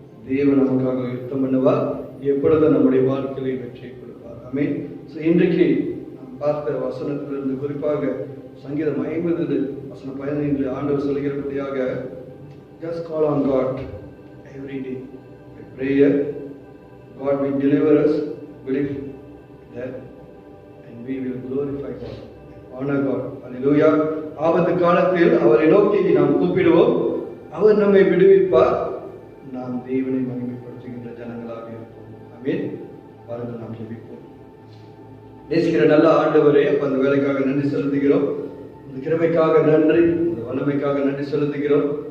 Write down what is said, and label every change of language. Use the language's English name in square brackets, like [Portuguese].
[Tamil] தேவன் நமக்காக யுத்தம் பண்ணுவார். எப்பொழுதும் நம்முடைய வாழ்க்கையை வெற்றி கொடுப்பார். ஆமென். ஸோ இன்றைக்கு நாம் பார்த்த வசனத்திலிருந்து குறிப்பாக சங்கீதம் 50:15 ஆண்டவர் சொல்கிறபடியாக [English] just call on God every day with prayer. God will deliver us. Believe that and we will glorify God, honor God. Hallelujah. [Tamil] ஆபத்து காலத்தில் அவரை நோக்கி நாம் கூப்பிடுவோம், அவர் நம்மை விடுவிப்பார். நாம் தேவனை மகிமைப்படுத்துகின்ற ஜனங்களாக இருப்போம். ஆமென். வாருங்கள் நாம் ஜெபிப்போம். நேசிக்கிற நல்ல ஆண்டவரே, அந்த வேலைக்காக நன்றி செலுத்துகிறோம். இந்த கிருபைக்காக நன்றி, இந்த வல்லமைக்காக நன்றி செலுத்துகிறோம்.